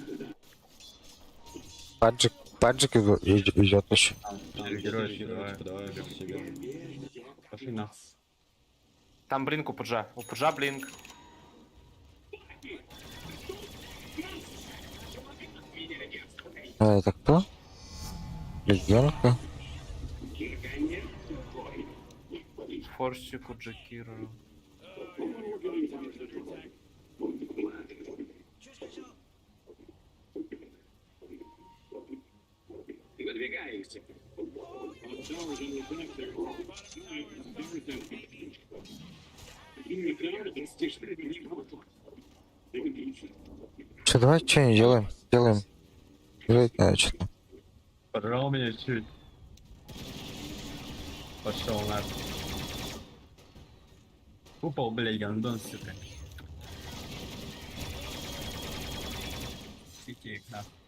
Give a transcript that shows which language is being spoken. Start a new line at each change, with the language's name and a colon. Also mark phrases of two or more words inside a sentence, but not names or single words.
Russian: Паджик идет еще. Герой, давай, без себя. Пошли на. Там блинк у Пуджа. У Пуджа блинк. А это кто? Легенка. Форсику Джакира. Выдвигаемся. Че, давай что не делаем? Делаем. Делать надо что-то. Подрал меня чуть. Пошел на. Упал, блядь, гандон, сука. Сики, на.